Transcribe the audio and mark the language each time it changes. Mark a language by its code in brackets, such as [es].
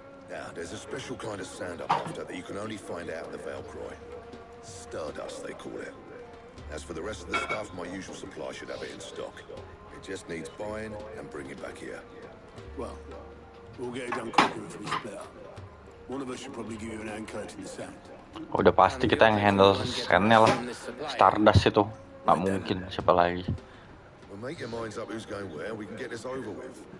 [en] Now, there's a special kind of sand I'm after that you can only find out in the Valcroy. Stardust, they call it. As for the rest of the stuff, my usual supply should have it in stock. It just needs buying and bringing back here. Well, we'll get it done quicker if we split up. One of us should probably give you an hand collecting the sand. [id] Udah pasti kita yang handle sandnya lah. Stardust itu nggak mungkin, siapa lagi. [en] Well, make your minds up who's going where. We can get this over with.